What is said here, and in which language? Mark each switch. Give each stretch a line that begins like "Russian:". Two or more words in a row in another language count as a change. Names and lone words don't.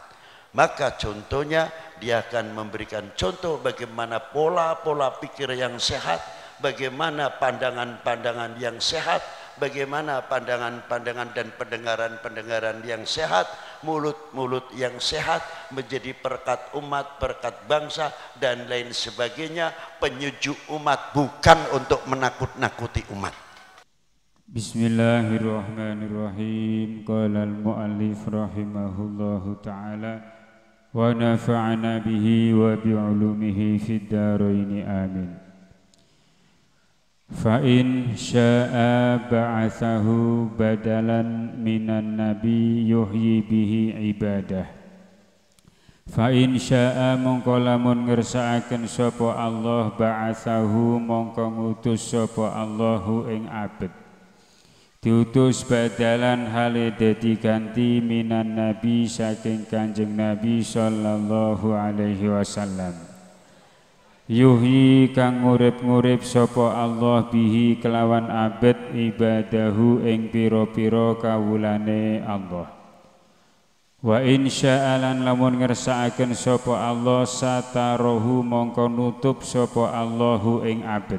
Indonesian: Maka contohnya dia akan memberikan contoh bagaimana pola-pola pikir yang sehat, bagaimana pandangan-pandangan yang sehat, bagaimana pandangan-pandangan dan pendengaran-pendengaran yang sehat, mulut-mulut yang sehat menjadi perekat umat, perekat bangsa dan lain sebagainya, penyejuk umat, bukan untuk menakut-nakuti umat.
Arabic: بسم الله الرحمن الرحيم. قال المؤلف رحمه الله تعالى ونفعنا به وبعلومه في الدارين آمين. فإن شاء بعثه بدلا من النبي يحيي به عباده. فإن شاء
Javanese: mongko lamun ngersakaken sapa Allah ba'athahu mongko ngutus sapa Allahu ing abet. Diutus badalan hale dadi ganti
Arabic: من النبي
Javanese: saking Kanjeng Nabi
Arabic: صلى الله عليه وسلم.
Javanese: Yuhyi kang ngurip-ngurip sapa Allah bihi kelawan abet ibadahu ing pira-pira kawulane Allah.
Arabic: وإن شاء
Javanese: lamun ngersakaken sapa Allah satarahu mongko nutup sapa Allahu ing abet.